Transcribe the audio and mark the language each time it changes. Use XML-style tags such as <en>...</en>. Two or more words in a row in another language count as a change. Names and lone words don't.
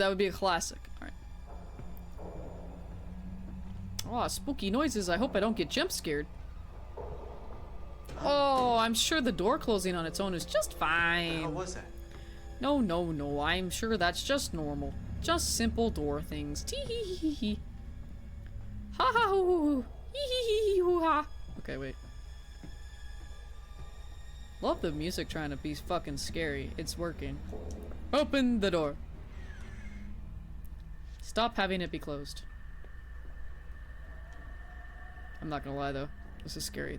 <en>That would be a classic. All right. Oh, spooky noises. I hope I don't get jump scared. Oh, I'm sure the door closing on its own is just fine. How was that? No, no, no. I'm sure that's just normal. Just simple door things. Tee hee hee hee hee. Ha ha hoo hoo hoo. Hee hee hee hoo ha. Okay, wait. Love the music trying to be fucking scary. It's working. Open the door. Stop having it be closed. I'm not gonna lie though. This is scary.</en>